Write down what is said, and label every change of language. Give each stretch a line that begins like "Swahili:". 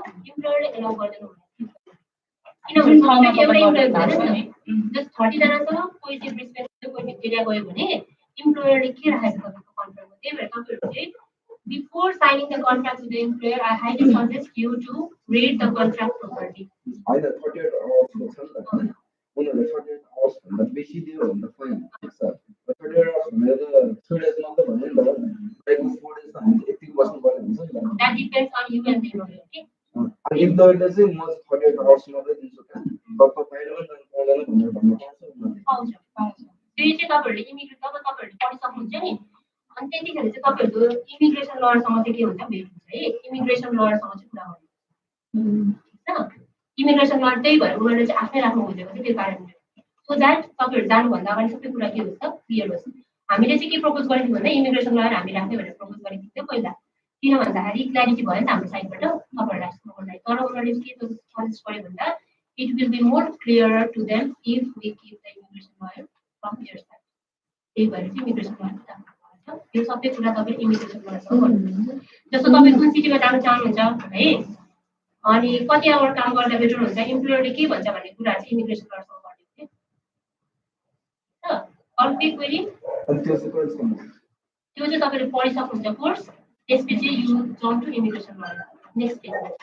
Nepali: इम्प्लोयरले allow गर्दैन किनभने एउटा इम्प्लोयर भएन नि. जस्ट 30 जना छ कोही चाहिँ ब्रिस्बेन कोही भिक्टोरिया गयो भने इम्प्लोयरले के राखेको छ कन्ट्र्याक्टमा. त्यही भएर तपाईहरु चाहिँ
English: before signing the contract with the employer, I highly suggest you to read the contract properly. Either 48 hours or something.
Nepali: उनीहरुले 48 hours भन्दा बेसी दियो भने त फाइन ठीक छ. 48 hours भनेर त 2 days मात्र भन्नु नि त. लाइक 4 days त हामी यतिको बस्नु पर्ने हुन्छ नि त.
English: That depends on you and them, okay?
Nepali: अनि इम्प्लोयरले चाहिँ म 48 hours मात्रै दिन्छु क्या. डक्टर फाइन पनि पाउँदैन भनेर भन्नु पर्छ. पाउँछ पाउँछ. त्यो चाहिँ तपाईहरुले इमिग्रेसन जब तपाईहरुले पढिसक्नुहुन्छ नि अनि त्यतिखेर चाहिँ तपाईहरु इमिग्रेसन लयरसँग चाहिँ के हुन्छ भेट हुन्छ है. इमिग्रेसन लयरसँग चाहिँ कुरा गर्नु हैन. इमिग्रेसन लयर त्यही भएर उनीहरुले चाहिँ आफ्नै राख्नु खोजेको चाहिँ त्यो कारणले. सो द्याट तपाईहरु जानुभन्दा अगाडि सबै कुरा के हुन्छ क्लियर हुन्छ. हामीले चाहिँ के प्रपोज गरेको भन्दा इमिग्रेसन लयर हामी राख्ने भनेर प्रपोज गरेको थियो पहिला. किन भन्दाखेरि क्ल्यारिटी भयो नि त हाम्रो साइडबाट तपाईहरुलाई सोध्नलाई. तर उनीहरुले के सजेस्ट गर्यो भन्दा
English: it will be more clearer to them if we keep the immigration lawyer from their side.
Nepali: त्यही भएर चाहिँ इमिग्रेसन लयर यो सबै कुरा तपाईले इमिग्रेसन लयरसँग गर्नुहुन्छ. जस्तो तपाई कुन सिटीमा जान चाहनुहुन्छ है अनि कति आवर काम गर्दा बेटर हुन्छ इम्प्लोयरले के भन्छ भन्ने कुरा चाहिँ इमिग्रेसन लयरसँग गर्ने हो नि. अरु के क्वेरी त्यो चाहिँ तपाईले पढिसक्नुहुन्छ कोर्स त्यसपछि
English: You jump to immigration lawyer.
Nepali: Next page